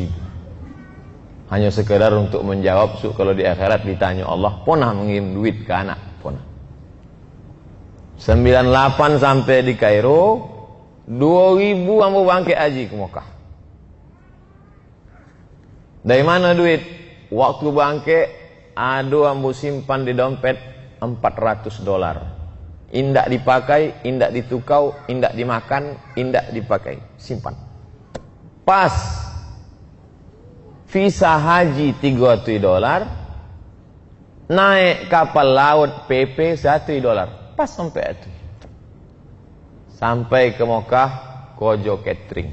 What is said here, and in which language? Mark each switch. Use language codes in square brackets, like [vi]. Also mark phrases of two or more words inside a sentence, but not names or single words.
[id] Hanya sekedar untuk menjawab kalau di akhirat ditanya Allah, pernah mengirim duit ke anak? Pernah. [min] 98 sampai di Kairo, 2000 ambo bangkit haji ke Mekah. Dari mana duit? Waktu bangke, ada ambo simpan di dompet $400. Indak dipakai, indak ditukau, indak dimakan, indak dipakai. Simpan. Pas visa haji $300, naik kapal laut PP $1. Pas sampai itu. Sampai ke Mekah, Kojo catering.